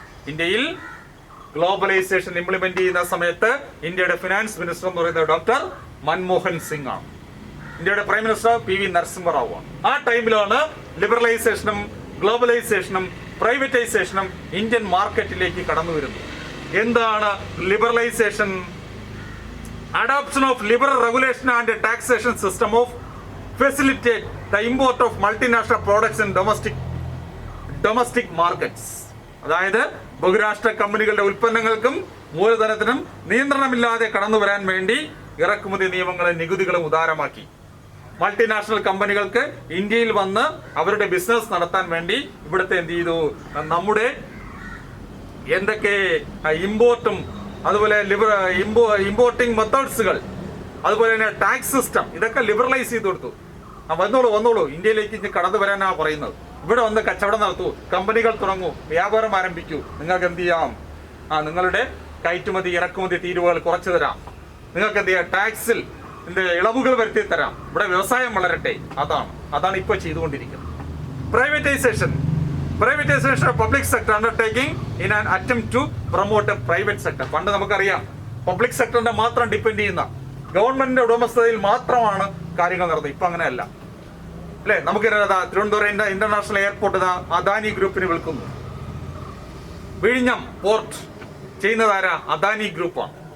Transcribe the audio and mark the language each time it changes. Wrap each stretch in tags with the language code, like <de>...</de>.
<ml>ഇന്ത്യയിൽ globalisation implement ചെയ്യുന്ന സമയത്ത് ഇന്ത്യയുടെ ഫിനാൻസ് മിനിസ്റ്റർ എന്ന് പറയുന്നത് ഡോക്ടർ മൻമോഹൻ സിംഗ് ആണ്. ഇന്ത്യയുടെ പ്രൈം മിനിസ്റ്റർ PV നരസിംഹറാവു ആണ്. ആ ടൈമിലാണ് ലിബറലൈസേഷനും ഗ്ലോബലൈസേഷനും പ്രൈവറ്റൈസേഷനും ഇന്ത്യൻ മാർക്കറ്റിലേക്ക് കടന്നു വരുന്നത്. എന്താണ് liberalisation?</ml> <en>Adoption of liberal regulation and taxation system of facilitate the import of multinational products in domestic markets.</en> <ml>അതായത് ബഹുരാഷ്ട്ര കമ്പനികളുടെ ഉൽപ്പന്നങ്ങൾക്കും മൂലധനത്തിനും നിയന്ത്രണമില്ലാതെ കടന്നു വരാൻ വേണ്ടി ഇറക്കുമതി നിയമങ്ങളും നികുതികളും ഉദാരമാക്കി. മൾട്ടിനാഷണൽ കമ്പനികൾക്ക് ഇന്ത്യയിൽ വന്ന് അവരുടെ ബിസിനസ് നടത്താൻ വേണ്ടി ഇവിടുത്തെ എന്ത് ചെയ്തു? നമ്മുടെ എന്തൊക്കെ ഇമ്പോർട്ടും അതുപോലെ ഇമ്പോർട്ടിംഗ് മെത്തേഡ്സുകൾ, അതുപോലെ തന്നെ ടാക്സ് സിസ്റ്റം, ഇതൊക്കെ ലിബറലൈസ് ചെയ്ത് കൊടുത്തു. വന്നോളൂ ഇന്ത്യയിലേക്ക് കടന്നു വരാനാണ് പറയുന്നത്. ഇവിടെ വന്ന് കച്ചവടം നടത്തൂ, കമ്പനികൾ തുടങ്ങൂ, വ്യാപാരം ആരംഭിക്കൂ. നിങ്ങൾക്ക് എന്ത് ചെയ്യാം? നിങ്ങളുടെ കയറ്റുമതി ഇറക്കുമതി തീരുവകൾ കുറച്ചു തരാം. നിങ്ങൾക്ക് എന്ത് ചെയ്യാം? ടാക്സിൽ ഇളവുകൾ വരുത്തി തരാം. ഇവിടെ വ്യവസായം വളരട്ടെ. അതാണ് ഇപ്പൊ ചെയ്തുകൊണ്ടിരിക്കുന്നത്.</ml> <en>Privatisation of public sector undertaking in an attempt to promote a private sector.</en> <ml>പണ്ട് നമുക്കറിയാം, പബ്ലിക് സെക്ടറിന്റെ മാത്രം ഡിപ്പെൻഡ് ചെയ്യുന്ന, ഗവൺമെന്റിന്റെ ഉടമസ്ഥതയിൽ മാത്രമാണ് കാര്യങ്ങൾ നടന്നത്. ഇപ്പൊ അങ്ങനെയല്ല, അല്ലെ? നമുക്ക് തിരുവനന്തപുരം ഇന്റർനാഷണൽ എയർപോർട്ട് അദാനി ഗ്രൂപ്പിന് വിൽക്കുന്നു. വിഴിഞ്ഞം പോർട്ട് ചെയ്യുന്നതാരാ? അദാനി ഗ്രൂപ്പാണ്.</ml>